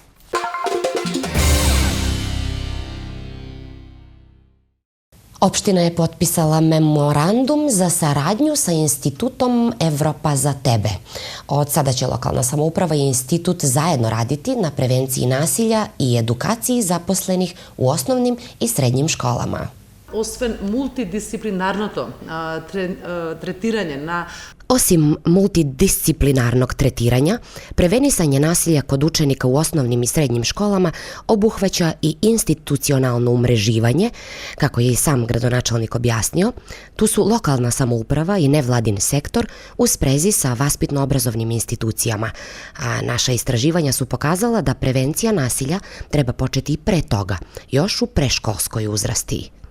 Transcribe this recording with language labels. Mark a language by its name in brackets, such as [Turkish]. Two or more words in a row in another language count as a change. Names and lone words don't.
[Serbian] Opština je potpisala memorandum za saradnju sa institutom Evropa za tebe. Od sada će lokalna samouprava i institut zajedno raditi na prevenciji nasilja i edukaciji zaposlenih u osnovnim i srednjim školama. [Macedonian] Освен мултидисциплинарното третирање на [Serbian] Osim multidisciplinarnog tretiranja, prevenisanje nasilja kod učenika u osnovnim i srednjim školama obuhvaća i institucionalno umreživanje, kako je i sam gradonačelnik objasnio. Tu su lokalna samouprava i nevladin sektor u sprezi sa vaspitno-obrazovnim institucijama, a naša istraživanja su pokazala da prevencija nasilja treba početi i pre toga, još u preškolskoj uzrasti.